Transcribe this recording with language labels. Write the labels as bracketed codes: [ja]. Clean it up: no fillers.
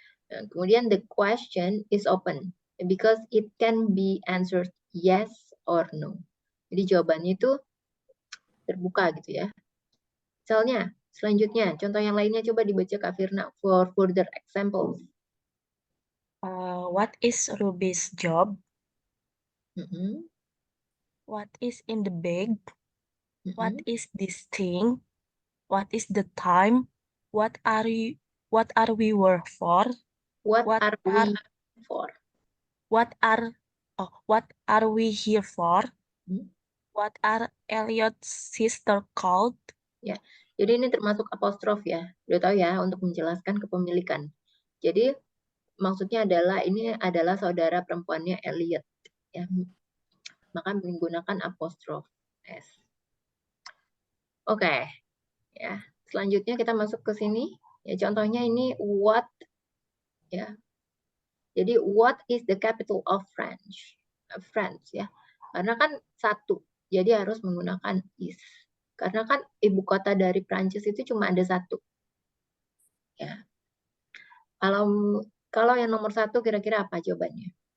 [id] Nah, kemudian [en] the question is open because it can be answered yes or no. [id] Jadi jawabannya itu terbuka gitu ya. Misalnya, selanjutnya, contoh yang lainnya coba dibaca Kak Firna [en] for further examples. What is Ruby's job? Mm-mm. What is in the bag? What Mm-mm. is this thing? What is the time? What are we work for? What What are we for? What are we here for? Hmm? What are Elliot's sister called? [id] Ya, jadi ini termasuk apostrof ya. Udah tahu ya untuk menjelaskan kepemilikan. Jadi maksudnya adalah ini adalah saudara perempuannya Elliot ya. Maka menggunakan apostrof S. Oke. Ya. Selanjutnya kita masuk ke sini. Ya, contohnya ini what ya. Jadi [en] what is the capital of France? [id] France ya. Karena kan satu. Jadi harus menggunakan is. Karena kan ibu kota dari Prancis itu cuma ada satu. Ya. Kalau yang nomor 1 kira-kira apa jawabannya?